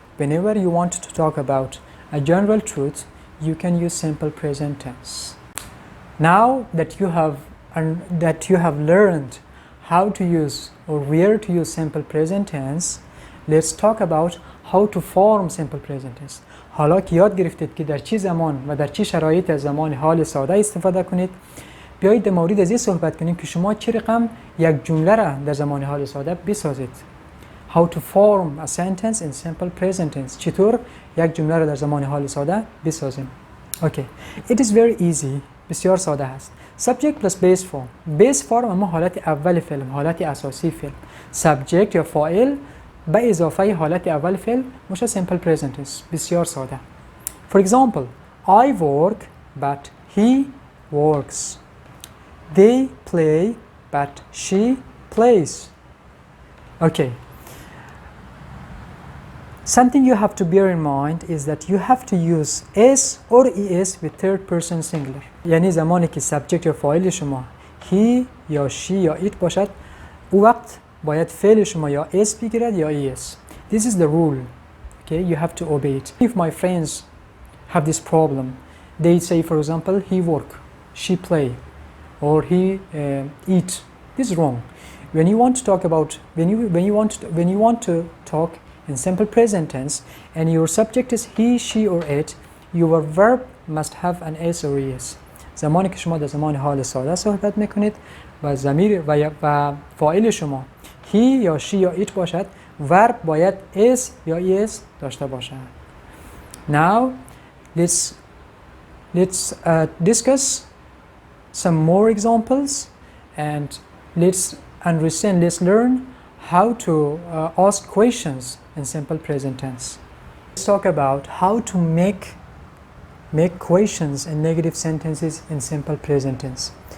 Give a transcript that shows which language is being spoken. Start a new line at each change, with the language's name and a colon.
English: whenever you want to talk about a general truth, you can use simple present tense. Now that you have learned how to use or where to use simple present tense, let's talk about how to form simple present tense.
Persian: حالا که یاد گرفتید که در چه زمان و در چه شرایط از زمان حال ساده استفاده کنید، بیایید در مورد از این صحبت کنیم که شما چه رقم یک جمله را در زمان حال ساده بسازید.
English: How to form a sentence in simple present tense.
Persian: چطور یک جمله را در زمان حال ساده بسازیم.
English: Okay. It is very easy.
Persian: بسیار ساده است.
English: Subject plus base form.
Persian: Base form اما حالت اول فعل، حالت اساسی فعل. Subject یا فاعل به اضافه حالت اول فعل میشه simple present tense. بسیار ساده.
English: For example, I work but he works. They play but she plays. Okay. Something you have to bear in mind is that you have to use s or es with third person singular.
Persian: یعنی زمانی که subject یا فاعل شما he یا she یا it باشد، او وقت باید فعل شما یا s بگیرد یا es.
English: This is the rule. Okay, you have to obey it. If my friends have this problem, they say, for example, he work, she play, or he eat. This is wrong. When you want to talk about when you want to talk in simple present tense and your subject is he, she or it, your verb must have an s or es.
Persian: زمانی که شما در زمان حال ساده صحبت میکنید و ضمیر و فاعل شما he یا she یا it باشد، verb باید s یا es داشته باشد.
English: Now let's discuss some more examples and let's learn how to ask questions in simple present tense. Let's talk about how to make questions and negative sentences in simple present tense.